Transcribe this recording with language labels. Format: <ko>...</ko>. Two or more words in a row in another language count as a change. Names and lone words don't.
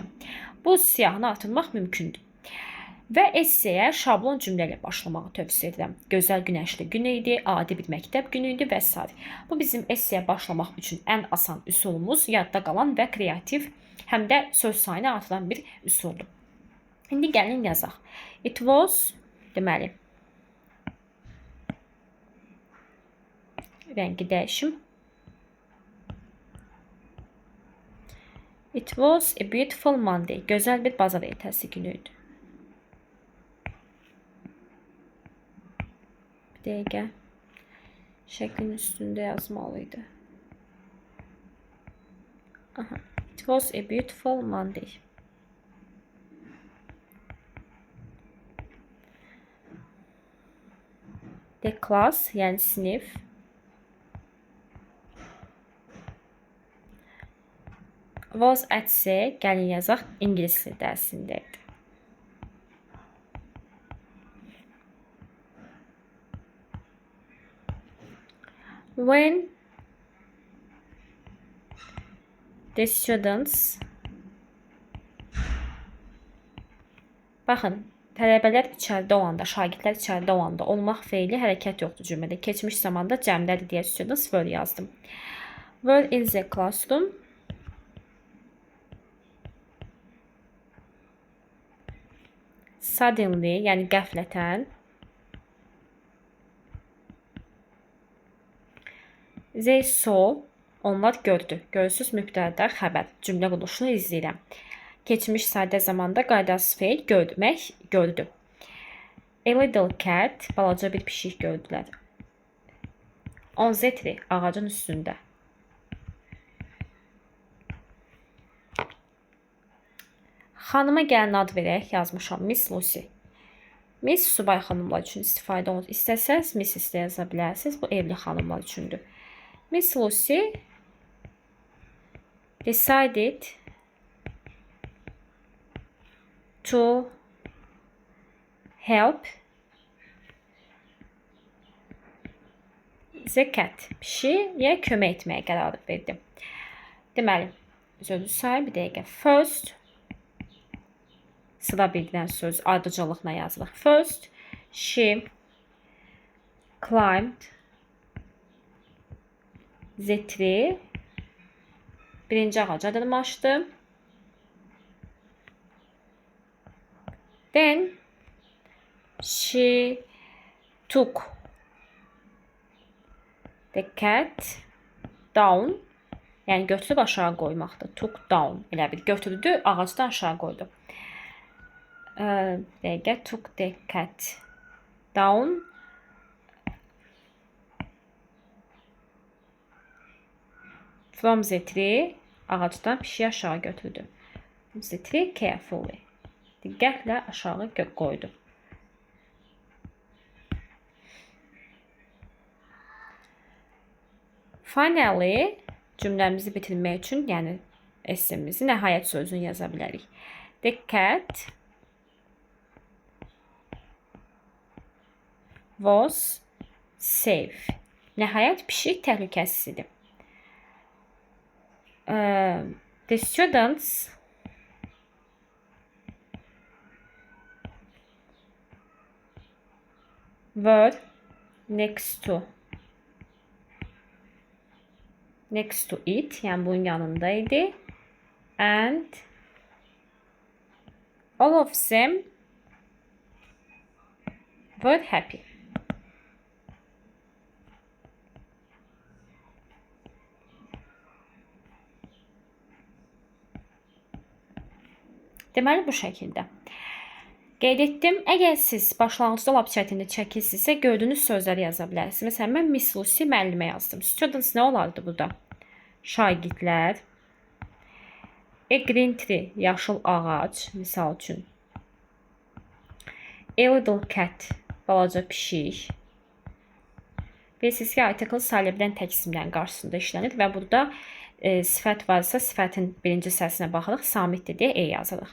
<az>Bu siyahını artırmaq mümkündür. Və esseyə şablon cümlə ilə başlamağı tövsiyə edirəm. Gözəl günəşli gün idi, adi bir məktəb günü idi və s. Bu bizim esseyə başlamaq üçün ən asan üsulumuz, yadda qalan və kreativ, həm də söz sayını artıran bir üsuldur. İndi gəlin yazaq.</az> <en>It was,</en> <az>deməli, rəngi dəyişim.</az> <en>It was a beautiful Monday.</en> <az>Gözəl bir bazar ertəsi günü idi. Bir dəqiqə. Şəklin üstündə yazmalıydı. Aha.</az> <en>It was a beautiful Monday. The class,</en> <az>yəni sinif,</az> <en>was at C,</en> <az>gəlin yazaq, ingilis dili dərsindəydi.</az> <en>When the students,</en> <az>baxın, tələbələr içəridə olanda, şagirdlər içəridə olanda olmaq feili hərəkət yoxdur cümlədə. Keçmiş zamanda cəmdədir deyə</az> <en>students were</en> <az>yazdım.</az> <en>Were in the classroom. Suddenly,</en> <az>yəni qəflətən.</az> <en>They saw,</en> <az>onlar gördü. Görürsünüz, mübtəda xəbər. Cümlə quruluşunu izləyirəm. Keçmiş sadə zamanda qaydasız feil görmək, gördü.</az> <en>A little cat,</en> <az>balaca bir pişik gördülər.</az> <en>On the tree,</en> <az>ağacın üstündə. Xanıma gəlin ad verək, yazmışam, Miss Lucy. Miss subay xanımlar üçün istifadə olunur. İstəsəz, Mrs. də yaza bilərsiniz. Bu evli xanımlar üçündür.</az> <en>Miss Lucy decided to help the cat.</en> <az>Pişiyə kömək etməyə qərar verdi. Deməli, sözü say bir dəqiqə. First sıra birdən söz ardıcıllıqla yazılır.</az> <en>First she climbed the tree.</en> <az>Birinci ağaca dırmaşdı.</az> <en>Then she took the cat down.</en> <az>Yəni götürüb aşağı qoymaqdır.</az> <en>Took down.</en> <az>Elə bir götürdü, ağacdan aşağı qoydu.</az> <en>Dəqiqə took the cat down. From the tree.</en> <az>Ağacdan pişiyi aşağı götürdü.</az> <en>From the tree carefully.</en> <az>Diqqətlə aşağı qoydu. Finally, cümləmizi bitirmək üçün, yəni essemizi nəhayət sözünü yaza bilərik.</az> <en>The cat was safe.</en> <az>Nəhayət pişik təhlükəsizdir.</az> <en>The students were next to it,</en> <az>yəni bunun yanındaydı.</az> <en>And all of them were happy.</en> <az>Deməli bu şəkildə. Qeyd etdim. Əgər siz başlanğıcda lap çətinlik çəkirsinizsə, gördüyünüz sözləri yaza bilərsiniz. Məsələn, mən Miss Lucy müəllimə yazdım. Students nə olardı burada? Şagirdlər.</az> <en>A green tree,</en> <az>yaşıl ağac, misal üçün.</az> <en>A little cat,</en> <az>balaca pişik. Bilirsiniz ki, article salibdən təqsimlərin qarşısında işlənir və burada sifət varsa, sifətin birinci səsinə baxırıq, samitdir deyə E yazırıq.</az>